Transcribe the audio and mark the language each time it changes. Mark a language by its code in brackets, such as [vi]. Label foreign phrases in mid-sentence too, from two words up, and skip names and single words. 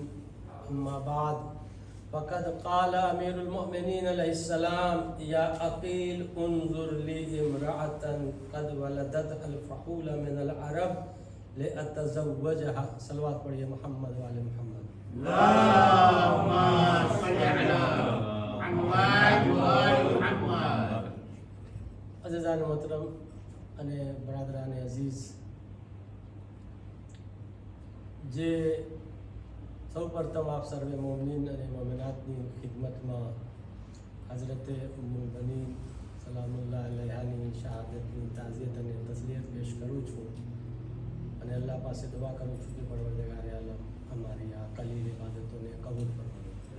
[ar] أما بعد، فقد قال أمير المؤمنين عليه السلام: يا عقيل انظر لي امرأة قد ولدت الفحول من العرب لأتزوجها. [ur] صلوات پڑھیے [ar] محمد والے محمد. اللهم صل على محمد وآل محمد. [ur] عزیزان محترم [gu] અને [ur] برادران عزیز، [gu] જે સૌ પ્રથમ આપ સર્વે મોમિન અને મોમિનાતની ખિદમતમાં હઝરત ઉમ્મુલ બનીન [ar] سلام الله عليها [gu] શહાદતની તાઝિયત અને તસ્લીયત પેશ કરું છું અને અલ્લાહ પાસે દુઆ કરું છું કે પરવરદિગારે આલમ અમારી આ કલીલ ઇબાદતોને કબૂલ ફરમાવે.